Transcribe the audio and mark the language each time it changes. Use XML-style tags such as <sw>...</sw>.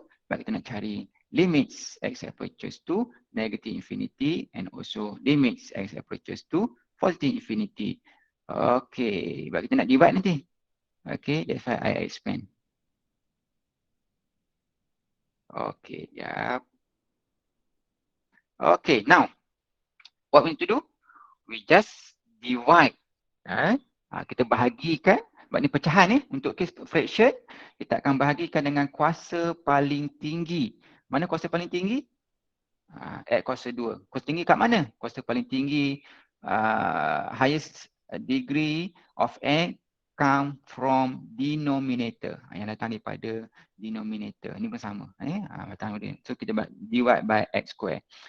<ms>Sebab kita nak cari</ms> <en>limits x approaches to negative infinity and also limits x approaches to positive infinity. Okay,</en> <ms>sebab kita nak</ms> <en>divide</en> <ms>nanti.</ms> <en>Okay, that's why I expand. Okay, yep. Okay, now what we need to do? We just divide.</en> <ms>Kita bahagikan, sebab ni pecahan untuk case fraction, kita akan bahagikan dengan kuasa paling tinggi. Mana kuasa paling tinggi? At kuasa 2. Kuasa tinggi kat mana? Kuasa paling tinggi,</ms> <en>highest degree of x come from denominator.</en> <ms>Yang datang daripada denominator. Ini pun sama. So kita</ms> <en>divide by x square.</en>